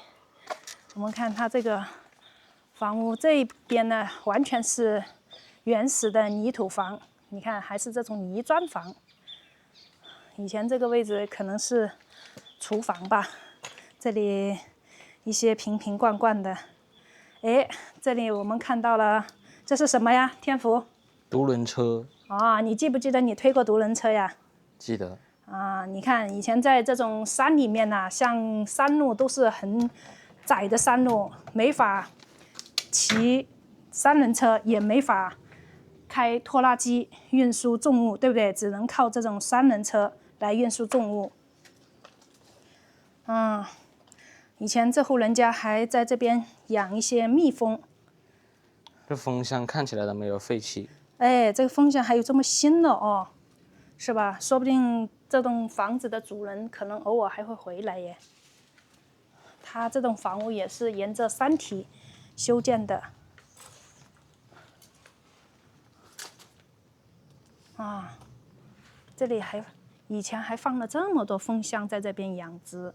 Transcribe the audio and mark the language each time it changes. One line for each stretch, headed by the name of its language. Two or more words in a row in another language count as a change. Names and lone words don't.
Chinese: 我們看它這個房屋這一邊呢，完全是原始的泥土房，你看還是這種泥磚房。以前這個位置可能是廚房吧，這裡一些瓶瓶罐罐的。哎，這裡我們看到了，這是什麼呀？天福？獨輪車。你記不記得你推過獨輪車呀？記得。你看以前在這種山裡面啊，像山路都是很窄的山路，沒法騎3輪車，也沒法開拖拉機運輸重物，對不對？只能靠這種3輪車來運輸重物。以前這戶人家還在這邊養一些蜜蜂。這蜂箱看起來都沒有廢棄。哎，這個蜂箱還有這麼新的哦，是吧？說不定這棟房子的主人可能偶爾還會回來耶。他這棟房屋也是沿着山體修建的。這裡以前還放了這麼多蜂箱在這邊養殖。